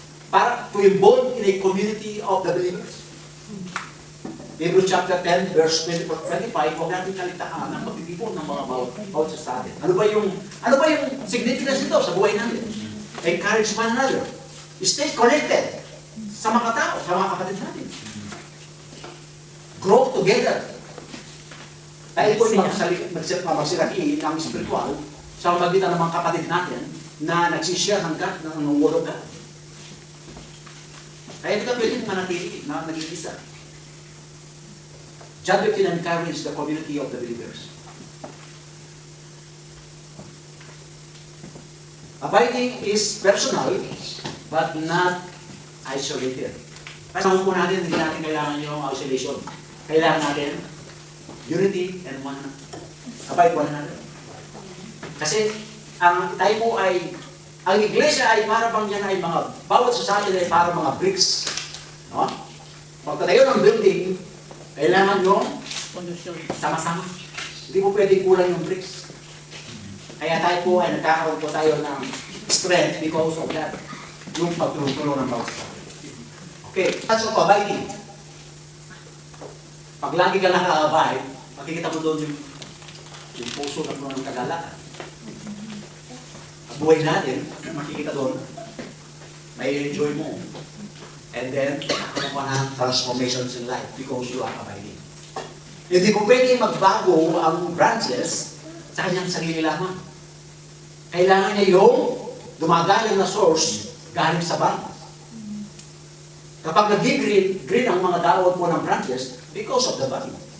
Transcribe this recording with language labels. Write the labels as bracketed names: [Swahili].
[English] Para to involve in a community of the believers. [Filipino] Hebrews chapter 10, verse 24-25, huwag natin kalitaan ang pagtitipon ng mga bawat sa atin. Ano ba yung significance nito sa buhay natin? [English] Encourage one another. [Filipino] Stay connected sa mga tao, sa mga kapatid natin. [English] Grow together. [Filipino] Tayo po magsilaki ng spiritual sa magitan ng mga kapatid natin na nagsishare ng God, ng Word of God. Kaya hindi ka pwede manatili na nag-iisa. [English] John 15 encouraged the community of the believers. Abiding is personal, but not isolated. [Filipino] Kasama po natin, hindi natin kailangan yung isolation. Kailangan natin [English] unity and one. Abide one another. [Filipino] Kasi tayo po ay, ang iglesia ay para bang yan ay mga, bawat society ay para mga bricks. No? Pagtatayo ng building, kailangan yung sama-sama. Hindi po pwedeng kulang yung bricks. Kaya tayo po ay nagkakaroon po tayo ng strength [English] because of that. [Filipino] Yung pagtulong-tulong ng bawat society. [English] Okay, that's of abiding. [Filipino] Pag lagi ka naka-abide, makikita mo doon yung puso ng mga kagalakan. Ang buhay natin, makikita doon, may enjoy mo. And then, nakaroon ka ng transformations in life [English] because you are abiding. [Filipino] Hindi po pwede magbago ang branches sa kanyang sarili lamang. Kailangan niya yung dumagaling na source galing sa vine. Kapag nag-green ang mga dahon po ng branches, [English] because of the vine.